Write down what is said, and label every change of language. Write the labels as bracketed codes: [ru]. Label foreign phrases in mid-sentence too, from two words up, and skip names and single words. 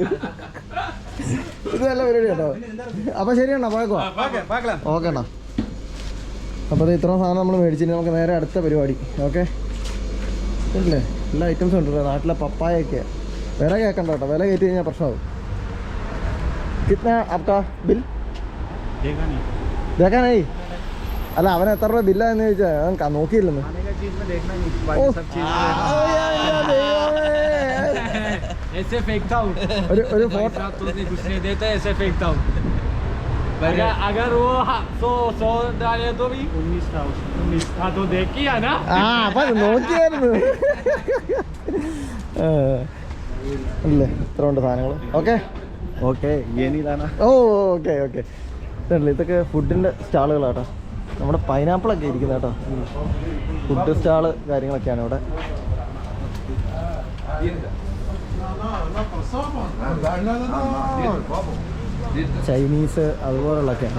[ml] ഇത് നല്ല പരിപാടി കേട്ടോ. അപ്പോൾ ശരിയാണോ? പോയേക്കോ? ഓക്കെ അണ്ണാ. അപ്പോൾ അത് ഇത്രയും സാധനം നമ്മൾ മേടിച്ചിട്ട് നമുക്ക് നേരെ അടുത്ത പരിപാടി. ഓക്കെ ഇല്ലേ? എല്ലാ ഐറ്റംസും ഉണ്ട്. നാട്ടിലെ പപ്പായൊക്കെ വില കേൾക്കണ്ട കേട്ടോ. വില കയറ്റി കഴിഞ്ഞാൽ പ്രശ്നമാവും. [hi] कितना आपका बिल? देखा नहीं? [ml] അല്ല അവൻ എത്ര രൂപ ബില്ലാന്ന് ചോദിച്ചാൽ അവൻ നോക്കിയില്ലെന്ന്. ഒരു ഫോട്ടോ [hi] अगर वो 100 डाले तो भी 19 हाँ तो देखिए ना. [ml] ആ അപ്പം നോക്കിയായിരുന്നു അല്ലേ? ഇത്ര ഉണ്ട് സാധനങ്ങൾ. ഓക്കെ ഓക്കെ ഓ ഓക്കെ ഓക്കെ. ഇതല്ലേ, ഇതൊക്കെ ഫുഡിൻ്റെ സ്റ്റാളുകളാട്ടോ. നമ്മുടെ പൈനാപ്പിളൊക്കെ ഇരിക്കുന്നത് കേട്ടോ. ഫുഡ് സ്റ്റാള് കാര്യങ്ങളൊക്കെയാണ് ഇവിടെ. ചൈനീസ് അതുപോലുള്ളതൊക്കെയാണ്.